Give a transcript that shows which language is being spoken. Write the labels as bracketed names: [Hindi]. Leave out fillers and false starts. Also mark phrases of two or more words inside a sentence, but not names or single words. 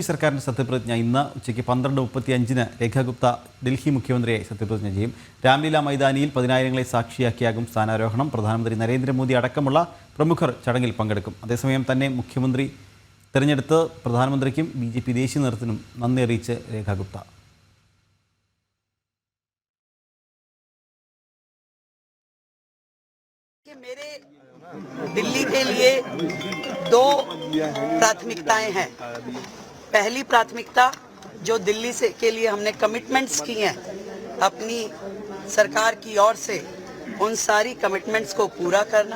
[Malayalam] സർക്കാരിൻ്റെ സത്യപ്രതിജ്ഞ ഇന്ന് ഉച്ചയ്ക്ക് 12:35 രേഖാ ഗുപ്ത ഡൽഹി മുഖ്യമന്ത്രിയായി സത്യപ്രതിജ്ഞ ചെയ്യും. രാംലീല മൈതാനിയിൽ 10,000-ങ്ങളെ സാക്ഷിയാക്കിയാകും സ്ഥാനാരോഹണം. പ്രധാനമന്ത്രി നരേന്ദ്രമോദി അടക്കമുള്ള പ്രമുഖർ ചടങ്ങിൽ പങ്കെടുക്കും. അതേസമയം തന്നെ മുഖ്യമന്ത്രി തെരഞ്ഞെടുത്ത് പ്രധാനമന്ത്രിക്കും ബി.ജെ.പി. ദേശീയ നേതൃത്വത്തിനും നന്ദി അറിയിച്ച് രേഖാ ഗുപ്ത. [Hindi] दिल्ली के लिए दो प्राथमिकताएं हैं। पहली प्राथमिकता जो दिल्ली से के लिए हमने कमिटमेंट्स की हैं अपनी सरकार की ओर से, उन सारी कमिटमेंट्स को पूरा करना।